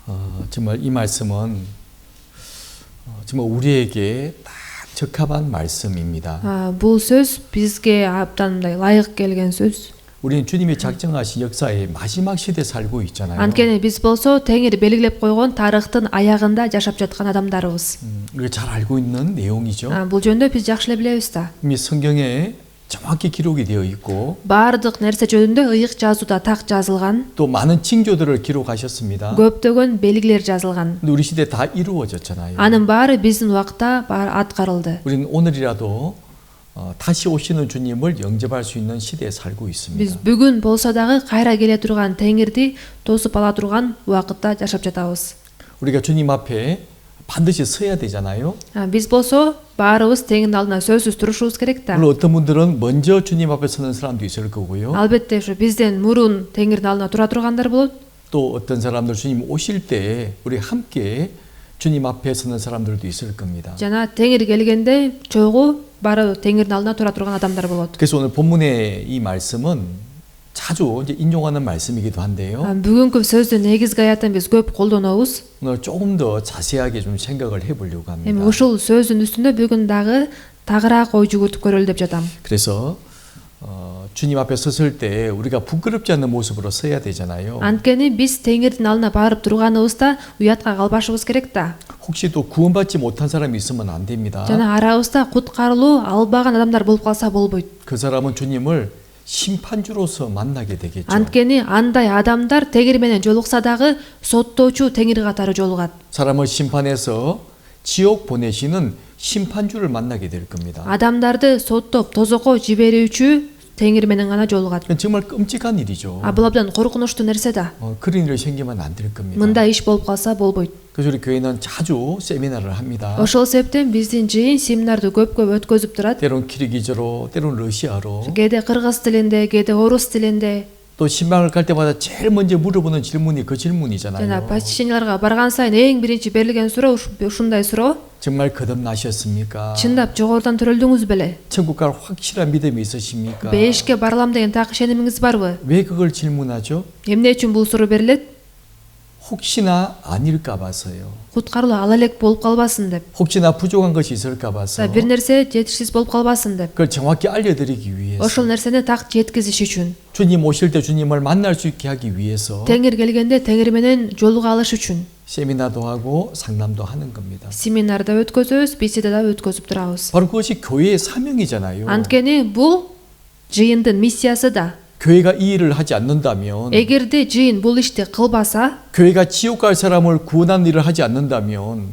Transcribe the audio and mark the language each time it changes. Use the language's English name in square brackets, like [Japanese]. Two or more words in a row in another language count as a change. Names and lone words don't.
[Korean] 정말 이 말씀은 정말 우리에게 딱 적합한 말씀입니다. [Kyrgyz] Бул сөз бизге абдан мындай ылайык келген сөз. [Korean] 우리는 주님이 작정하신 역사의 마지막 시대에 살고 있잖아요. [Kyrgyz] Анткени биз болсо Теңир белгилеп койгон тарыхтын аягында жашап жаткан адамдарыбыз. [Korean] 우리가 잘 알고 있는 내용이죠. [Kyrgyz] Бул жөнүндө биз жакшы эле билебиз да. [Korean] 이미 성경에 정확히 기록이 되어 있고 [Kyrgyz] Баардык нерсе жөнүндө ыйык жазууда так жазылган. [Korean] 또 많은 징조들을 기록하셨습니다. [Kyrgyz] Көптөгөн белгилер жазылган. [Korean] 근데 우리 시대에 다 이루어졌잖아요. [Kyrgyz] Анын баары биздин убакта аткарылды. [Korean] 우리는 오늘이라도 다시 오시는 주님을 영접할 수 있는 시대에 살고 [Kyrgyz] Биз [Korean] 있습니다. [Kyrgyz] бүгүн болсо дагы кайра келе турган Теңирди тосуп ала турган убакытта жашап жатабыз. [Korean] 우리가 주님 앞에 반드시 서야 되잖아요. [Kyrgyz] Биз болсо баарыбыз Теңирдин алдына сөзсүз турушубуз керек да. [Korean] 물론 어떤 분들은 먼저 주님 앞에 서는 사람도 있을 거고요. [Kyrgyz] Албетте ушу бизден мурун Теңирдин алдына тура тургандар болот. [Korean] 또 어떤 사람들 주님 오실 때 우리 함께 주님 앞에 서는 사람들도 있을 겁니다. [Kyrgyz] Жана Теңир келгенде чогуу баары Теңирдин алдына тура турган адамдар болот. [Korean] 그래서 오늘 본문의 이 말씀은 자주 이제 인용하는 말씀이기도 한데요. [Kyrgyz] Бүгүнкү сөздүн негизги аятын биз көп колдонобуз. [Korean] 오늘 조금 더 자세하게 좀 생각을 해보려고 [Kyrgyz] Эми [Korean] 합니다. [Kyrgyz] ушул сөздүн үстүндө бүгүн дагы тагыраак ой жүгүртүп көрөлү деп жатам. [Korean] 그래서 주님 앞에 섰을 때 우리가 부끄럽지 않는 모습으로 서야 되잖아요. [Kyrgyz] Анткени биз Теңирдин алдына барып турганыбызда уятка калбашыбыз керек да. [Korean] 혹시 또 구원받지 못한 사람이 있으면 안 됩니다. [Kyrgyz] Жана арабызда куткарылуу албаган адамдар болуп калса болбойт. [Korean] 그 사람은 주님을 심판주로서 만나게 되겠죠. [Kyrgyz] Анткени андай адамдар Теңир менен жолукса дагы соттоочу Теңир катары жолугат. [Korean] 사람을 심판해서 지옥 보내시는 심판주를 만나게 될 겁니다. [Kyrgyz] Адамдарды соттоп тозокко жиберүүчү Теңир менен гана жолугат. [Korean] 그건 정말 끔찍한 일이죠. [Kyrgyz] Бул абдан коркунучтуу нерсе да. [Korean] 그런 일이 생기면 안 될 겁니다. [Kyrgyz] Мындай иш болуп калса болбойт. [Korean] 그래서 우리 교회는 자주 세미나를 합니다. [Kyrgyz] Ошол себептен биздин жыйын семинарды көп өткөзүп турат. [Korean] 때론 키르기저로, 때론 러시아로. [Kyrgyz] Кээде кыргыз тилинде, кээде орус тилинде. [Korean] 또 신방을 갈 때마다 제일 먼저 물어보는 질문이 그 [Kyrgyz] Жана [Korean] 질문이잖아요. [Kyrgyz] посещенияларга барган сайын эң биринчи берилген суроо ушундай суроо. [Korean] 정말 거듭나셨습니까? [Kyrgyz] Чындап жогорудан төрөлдүңүз беле? [Korean] 천국 갈 확실한 믿음이 있으십니까? [Kyrgyz] Бешикке барылам деген так ишенимиңиз барбы? [Korean] 왜 그걸 질문하죠? [Kyrgyz] Эмне үчүн бул суроо берилет? [Korean] 혹시나 아닐까 봐서요. [Kyrgyz] Куткарылуу ала элек болуп калбасын деп. [Korean] 혹시나 부족한 것이 있을까 봐서. [Kyrgyz] Бир нерсе жетишсиз болуп калбасын деп. [Korean] 그걸 정확히 알려드리기 위해서. [Kyrgyz] Ошол нерсени так жеткизиш үчүн. [Korean] 주님 오실 때 주님을 만날 수 있게 하기 위해서. [Kyrgyz] Теңир келгенде Теңир менен жолуга алыш үчүн. [Korean] 세미나도 하고 상담도 하는 겁니다. [Kyrgyz] Семинарда өткөзөбүз, беседа да өткөзүп турабыз. [Korean] 바로 그것이 교회의 사명이잖아요. [Kyrgyz] Анткени бул жыйындын миссиясы да. [Korean] 교회가 이 일을 하지 않는다면, [Kyrgyz] Эгерде жыйын бул ишти кылбаса, [Korean] 교회가 지옥 갈 사람을 구원하는 일을 하지 않는다면,